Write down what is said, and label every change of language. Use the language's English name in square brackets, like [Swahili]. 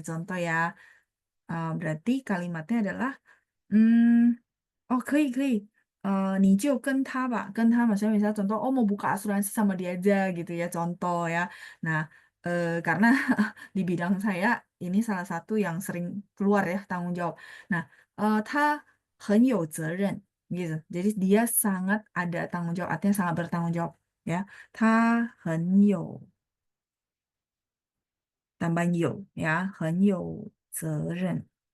[Indonesian] Contoh ya, berarti kalimatnya adalah, hmm, oh [Chinese] 可以，你就跟他吧，跟他 [Indonesian] maksudnya misalnya contoh, oh mau buka asuransi sama dia aja gitu ya, contoh ya. Nah, karena di bidang saya ini salah satu yang sering keluar ya tanggung jawab. [Chinese] Nah, 他很有责任 [Indonesian] gitu. Jadi dia sangat ada tanggung jawab, artinya sangat bertanggung jawab ya. [Chinese] 他很有 [Indonesian] tambah [Chinese] 有 ya, 很有责任.